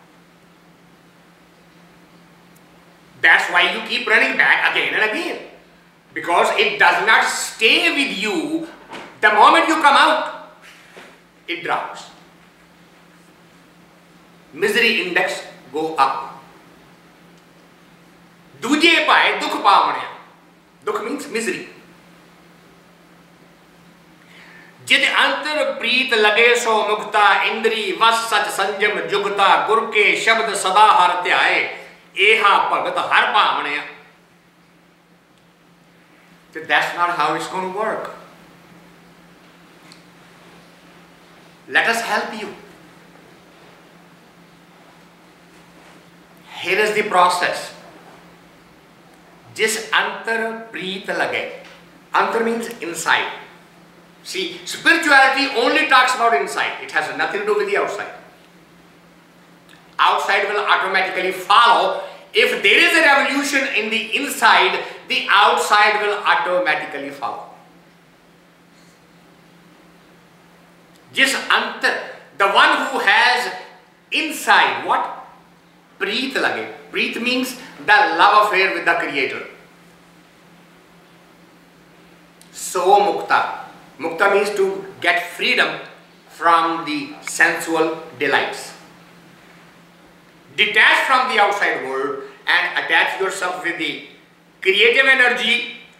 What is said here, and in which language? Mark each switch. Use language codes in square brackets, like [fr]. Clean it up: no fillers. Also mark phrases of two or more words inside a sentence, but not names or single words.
[en] That's why you keep running back again and again. Because it does not stay with you. The moment you come out, it drops. Misery index go up. [pa] ਦੂਜੈ ਦੁਖੁ ਪਾਵਣਿਆ. [en] Dukh means misery. [pa] ਜਿਦ ਅੰਤਰ ਪ੍ਰੀਤ ਲਗੇ ਸੋ ਮੁਕਤਾ ਇੰਦ੍ਰੀ ਵਸ ਸਚ ਸੰਜਮ ਜੁਗਤਾ ਗੁਰ ਕੇ ਸ਼ਬਦ ਸਦਾ ਹਰ ਧਿਆਏ ਏਹਾ ਭਗਤ ਹਰ ਭਾਵਨਿਆ. [en] That's not how it's going to work. Let us help you. Here is the process. [pa] ਜਿਸ ਅੰਤਰ ਪ੍ਰੀਤ ਲਗੇ. [en] Antar means inside. See, spirituality only talks about inside. It has nothing to do with the outside. Outside will automatically follow. If there is a revolution in the inside, the outside will automatically follow. [pa] ਜਿਸ ਅੰਤਰ, [en] the one who has inside, what? [pa] ਪ੍ਰੀਤ ਲਗੇ. [en] Preet means the love affair with the Creator. [pa] ਸੋ ਮੁਕਤਾ. [en] Mukta means to get freedom from the sensual delights. Detach from the outside world and attach yourself with the creative energy.